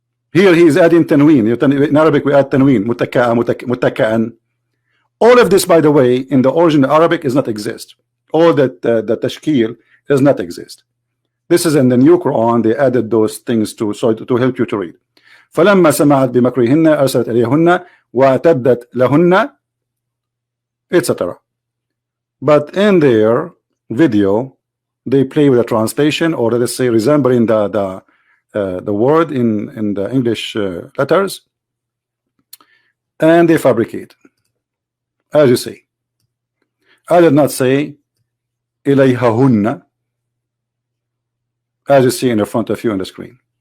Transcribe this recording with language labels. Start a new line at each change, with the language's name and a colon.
English: Here he is adding tanween. In Arabic we add tanween. متكأ. All of this, by the way, in the original Arabic does not exist. All that the tashkil does not exist. This is in the new Quran. They added those things to help you to read.
Arabic: فلما سمعت بمكرهن أرسلت إليهن واعتدت لهن, etc.
English: But in their video, they play with a translation, or let's say resembling the word in the English letters, and they fabricate. As you see, I did not say إليههن, as you see in the front of you on the screen.